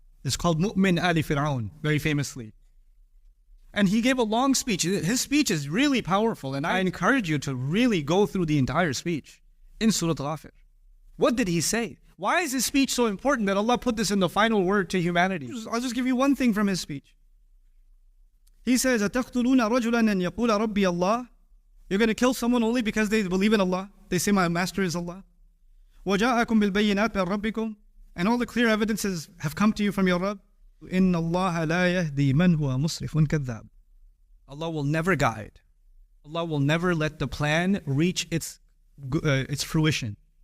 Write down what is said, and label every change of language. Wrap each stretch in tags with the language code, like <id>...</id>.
<en>It's called Nouman Ali Khan, very famously. And he gave a long speech. His speech is really powerful, and I encourage you to really go through the entire speech in Surah Ghafir. What did he say? Why is his speech so important that Allah put this in the final word to humanity? I'll just give you one thing from his speech. He says,</en> <ar>أَتَقْتُلُونَ رَجُلًا أَنْ يَقُولَ رَبِّيَ اللَّهِ.</ar> <en>You're going to kill someone only because they believe in Allah. They say, my master is Allah.</en> <ar>وَجَاءَكُمْ بِالْبَيِّنَاتِ مِنْ رَبِّكُمْ.</ar> <en>And all the clear evidences have come to you from your Rabb.</en> <ar>إِنَّ اللَّهَ لَا يَهْدِي مَنْ هُوَ مُسْرِفٌ كَذَّابٌ.</ar> <en>Allah will never guide. Allah will never let the plan reach its fruition.</en>